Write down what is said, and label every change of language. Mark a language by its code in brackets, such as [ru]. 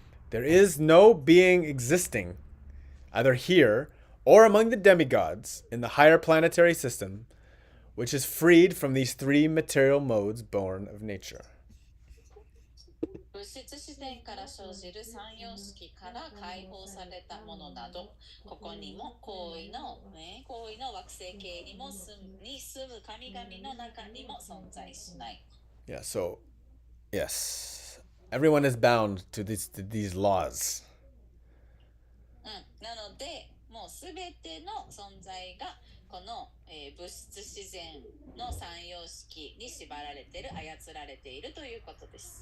[en] There is no being existing, either here or among the demigods in the higher planetary system, which is freed from these three material modes born of nature. [ja] 物質自然から生じる三様式から解放されたものなど、ここにも行為の惑星系にも住む神々の中にも存在しない。 [en] Yeah, so, yes. Everyone is bound to these laws. [ja] なので、もうすべての存在がこの、物質自然の三様式に縛られている、操られているということです。